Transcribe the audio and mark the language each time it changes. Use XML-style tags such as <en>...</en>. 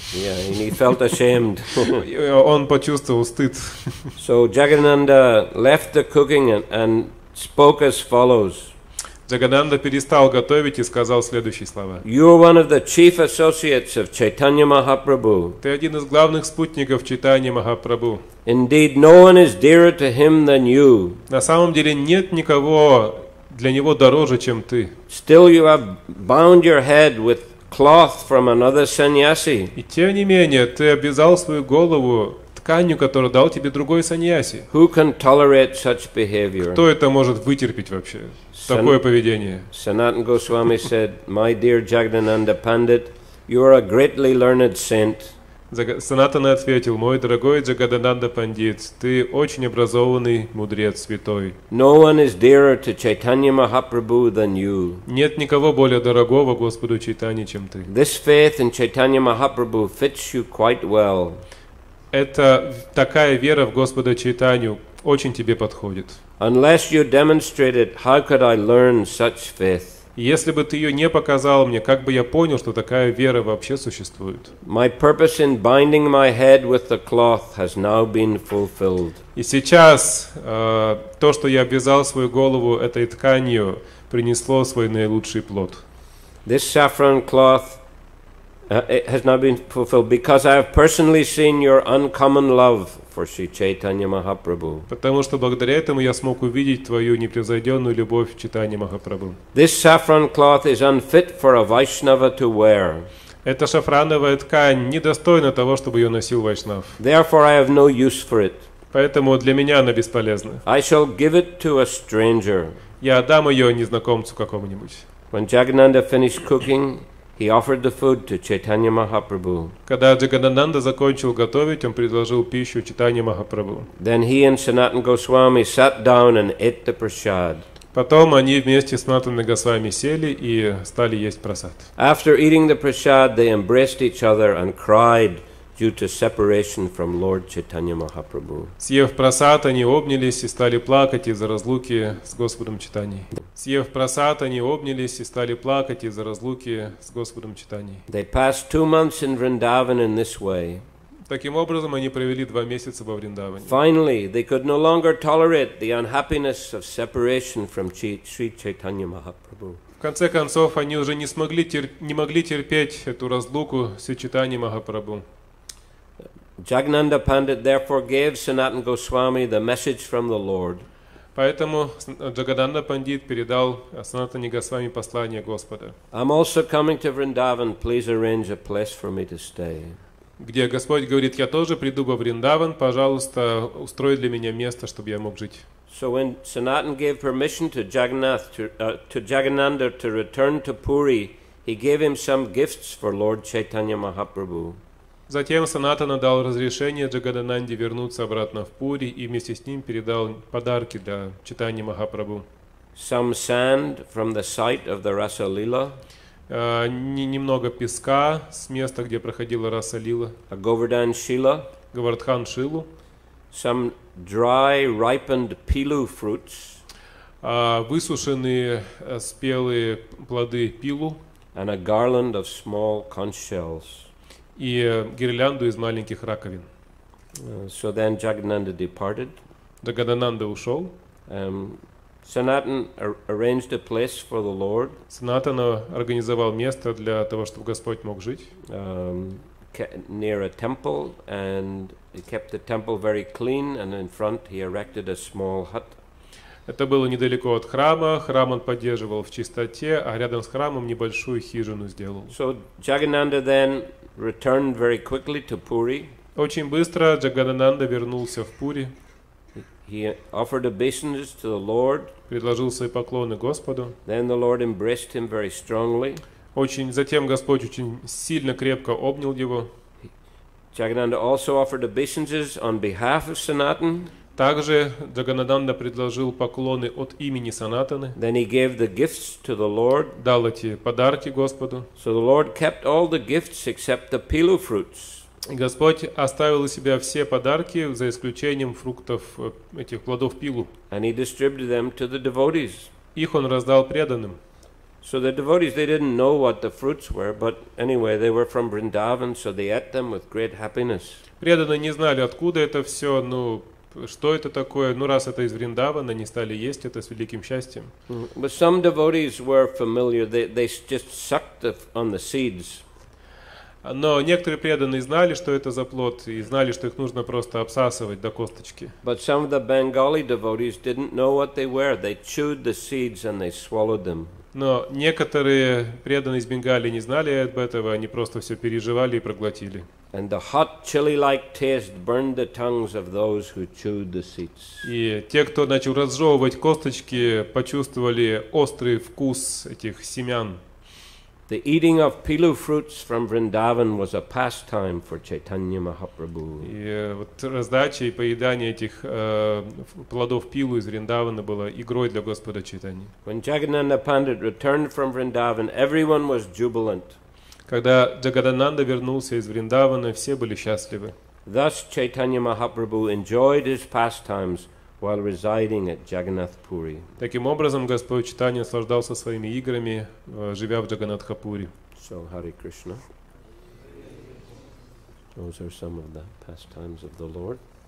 <en>Yeah, and he felt ashamed.</en> <ru>Он почувствовал стыд.</ru> <en>So Jagannatha left the cooking and spoke as follows.</en> <ru>Джагананда перестал готовить и сказал следующие слова.</ru> <en>You are one of the chief associates of Chaitanya Mahaprabhu.</en> <ru>Ты один из главных спутников Чайтаньи Махапрабху.</ru> <en>Indeed, no one is dearer to him than you.</en> <ru>На самом деле нет никого для него дороже, чем ты.</ru> <en>Still you have bound your head with cloth from another sannyasi.</en> <ru>И тем не менее, ты обвязал свою голову тканью, которую дал тебе другой саньяси.</ru> <en>Who can tolerate such behavior?</en> <ru>Кто это может вытерпеть вообще? Такое поведение.</ru> <en>Sanatana Goswami said, My dear Jagannatha Pandit, you are a greatly learned saint.</en> <ru>Санатана ответил: мой дорогой Джаганананда Пандит, ты очень образованный мудрец святой.</ru> <en>No one is dearer to Chaitanya Mahaprabhu than you.</en> <ru>Нет никого более дорогого Господу Чайтаньи, чем ты.</ru> <en>This faith in Chaitanya Mahaprabhu fits you quite well.</en> <ru>Это такая вера в Господа Чайтанью очень тебе подходит.</ru> <en>Unless you demonstrate it, how could I learn such faith?</en> <ru>Если бы ты ее не показал мне, как бы я понял, что такая вера вообще существует?</ru> <en>My purpose in binding my head with the cloth has now been fulfilled.</en> <ru>И сейчас то, что я обвязал свою голову этой тканью, принесло свой наилучший плод.</ru> <en>This saffron cloth it has now been fulfilled because I have personally seen your uncommon love for Sri Chaitanya Mahaprabhu.</en> <ru>Потому что благодаря этому я смог увидеть твою непревзойденную любовь к Чайтаньи Махапрабху.</ru> <en>This saffron cloth is unfit for a Vaishnava to wear.</en> <ru>Эта шафрановая ткань недостойна того, чтобы ее носил вайшнав.</ru> <en>Therefore I have no use for it.</en> <ru>Поэтому для меня она бесполезна.</ru> <en>I shall give it to a stranger.</en> <ru>Я отдам ее незнакомцу какому-нибудь.</ru> <en>When Jagannatha finished cooking, he offered the food to Chaitanya Mahaprabhu.</en> <ru>Когда Джаганананда закончил готовить, он предложил пищу Чайтаньи Махапрабху.</ru> <en>Then he and Sanatana Goswami sat down and ate the prasad.</en> <ru>Потом они вместе с Санатаной Госвами сели и стали есть прасад.</ru> <en>After eating the prasad, they embraced each other and cried due to separation from Lord Chaitanya Mahaprabhu.</en> <ru>Съев прасад, они обнялись и стали плакать из-за разлуки с Господом Чайтаньей. Съев прасад, они обнялись и стали плакать из-за разлуки с Господом Чайтаньей.</ru> <en>They passed 2 months in Vrindavan in this way.</en> <ru>Таким образом, они провели 2 месяца во Вриндаване.</ru> <en>Finally, they could no longer tolerate the unhappiness of separation from Sri Chaitanya Mahaprabhu.</en> <ru>В конце концов, они уже не могли терпеть эту разлуку с Чайтаньей Махапрабху.</ru> <en>Jagannatha Pandit therefore gave Sanatana Goswami the message from the Lord.</en> <ru>Поэтому Джагананда Пандит передал Санатане Госвами послание Господа.</ru> <en>I'm also coming to Vrindavan. Please arrange a place for me to stay.</en> <ru>Где Господь говорит: я тоже приду во Вриндаван, пожалуйста, устрой для меня место, чтобы я мог жить.</ru> <en>So when Sanatana gave permission to Jagannatha to return to Puri, he gave him some gifts for Lord Chaitanya Mahaprabhu.</en> <ru>Затем Санатана дал разрешение Джаганананде вернуться обратно в Пури и вместе с ним передал подарки для Чайтаньи Махапрабху.</ru> <en>Some sand from the site of the Rasa-лила.</en> <ru>немного песка с места, где проходила раса лила,</ru> <en>a Govardhan Shila,</en> <ru>Говардхан Шилу,</ru> <en>some dry ripened pilu fruits,</en> <ru>высушенные спелые плоды пилу</ru> <en>and a garland of small conch shells.</en> <ru>и гирлянду из маленьких раковин.</ru> <en>So then Jagannatha departed.</en> <ru>Джагадананда ушел.</ru> <en>Sanatan arranged a place for the Lord.</en> <ru>Санатана организовал место для того, чтобы Господь мог жить.</ru> <en>Near a temple, and he kept the temple very clean, and in front he erected a small hut.</en> <ru>Это было недалеко от храма. Храм он поддерживал в чистоте, а рядом с храмом небольшую хижину сделал.</ru> <en>So Jagannatha then returned very quickly to Puri.</en> <ru>Очень быстро Джагадананда вернулся в Пури.</ru> <en>He offered obeisances to the Lord.</en> <ru>Предложил свои поклоны Господу.</ru> <en>Then the Lord embraced him very strongly.</en> <ru>Затем Господь очень сильно, крепко обнял его.</ru> <en>Jagannatha also offered obeisances on behalf of Sanatan.</en> <ru>Также Джаганатанда предложил поклоны от имени Санатаны.</ru> <en>Then he gave the gifts to the Lord.</en> <ru>Дал эти подарки Господу.</ru> <en>So the Lord kept all the gifts except the pilu fruits.</en> <ru>И Господь оставил у себя все подарки, за исключением фруктов, этих плодов пилу.</ru> <en>And he distributed them to the devotees.</en> <ru>Их он раздал преданным.</ru> <en>So the devotees, they didn't know what the fruits were, but anyway, they were from Vrindavan, so they ate them with great happiness.</en> <ru>Преданные не знали, откуда это все, что это такое. Раз это из Вриндавана, они стали есть это с великим счастьем.</ru> <en>But some devotees were familiar. They just sucked on the seeds.</en> <ru>Но некоторые преданные знали, что это за плод, и знали, что их нужно просто обсасывать до косточки.</ru> <en>But some of the Bengali devotees didn't know what they were. They chewed the seeds and they swallowed them.</en> <ru>Но некоторые преданные из Бенгалии не знали об этом, они просто все переживали и проглотили.</ru> <en>And the hot chili-like taste burned the tongues of those who chewed the seeds.</en> <ru>И те, кто начал разжевывать косточки, почувствовали острый вкус этих семян.</ru> <en>The eating of pilu fruits from Vrindavan was a pastime for Chaitanya Mahaprabhu.</en> <ru>И раздача и поедание этих плодов пилу из Вриндавана было игрой для Господа Чайтаньи.</ru> <en>When Jagannatha Pandit returned from Vrindavan, everyone was jubilant.</en> <ru>Когда Джагадананда вернулся из Вриндавана, все были счастливы.</ru> <en>Thus Chaitanya Mahaprabhu enjoyed his pastimes while residing at Jagannath Puri.</en> <ru>Таким образом, Господь Чайтанья наслаждался своими играми, живя в Джаганнатхапури.</ru> <en>So, Hare Krishna. Those are some of the pastimes of the Lord.</en>